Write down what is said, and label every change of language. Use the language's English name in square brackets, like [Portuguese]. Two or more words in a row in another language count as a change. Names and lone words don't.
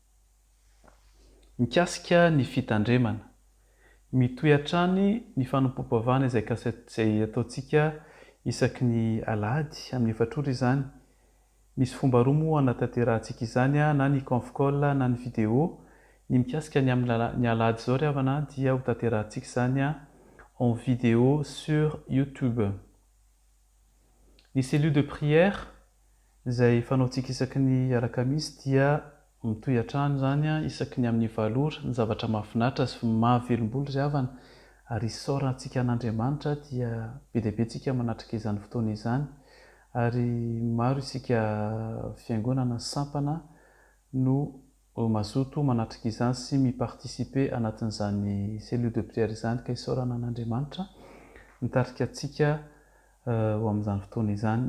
[Malagasy] Mikasika ny fitandremana. Mitohy hatrany ny fanompoam-pavana izay ataontsika isaky ny alahady amin'ny 4 ora izany. Misy fomba roa moa hanatanterantsika izany na ny [English] conf call [Malagasy] na ny vidéo. Ny mikasika ny alahady izao ry havana dia ho tanterantsika izany [French] en vidéo sur YouTube. [Malagasy] Ny [French] cellule de prière [Malagasy] izay fanaontsika isaky ny alakamisy dia mitohy hatrany izany isaky ny amin'ny 9 ora. Ny zavatra mahafinaritra sy mahavelom-bolo ry havana ary isaorantsika an'Andriamanitra dia be dia be tsika manatrika izany fotoana izany ary maro isika fiangonana sampana no mazoto manatrika izany sy miparticiper anatin'izany [French] cellule de prière [Malagasy] izany ka isaorana an'Andriamanitra nitarika antsika ho amin'izany fotoana izany.